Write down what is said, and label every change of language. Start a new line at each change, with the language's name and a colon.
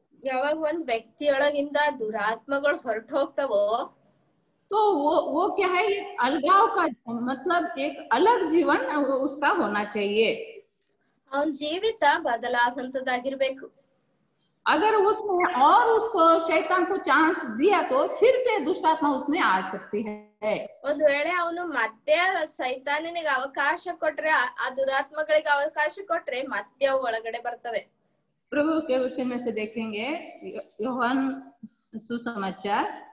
Kannada: ಯಾವಾಗ ಒಂದ್ ವ್ಯಕ್ತಿಯೊಳಗಿಂದ ದುರಾತ್ಮಗಳು ಹೊರಟು ಹೋಗ್ತಾವೋ,
Hindi: तो वो क्या है, अलगाव का मतलब एक अलग जीवन उसका होना चाहिए.
Kannada: ಅವನ್ ಜೀವಿತ ಬದಲಾದಂತದಾಗಿರ್ಬೇಕು.
Hindi: अगर उसने और उसको शैतान को चांस दिया तो फिर से दुष्ट आत्मा उसमें आ सकती है.
Kannada: ಒಂದ್ ವೇಳೆ ಅವನು ಮತ್ತೆ ಸೈತಾನನಿಗೆ ಅವಕಾಶ ಕೊಟ್ರೆ, ಆ ದುರಾತ್ಮಗಳಿಗೆ ಅವಕಾಶ ಕೊಟ್ರೆ ಮತ್ತೆ ಅವು ಒಳಗಡೆ ಬರ್ತವೆ.
Hindi: प्रभु के वचन में से देखेंगे योहान सुसमाचार,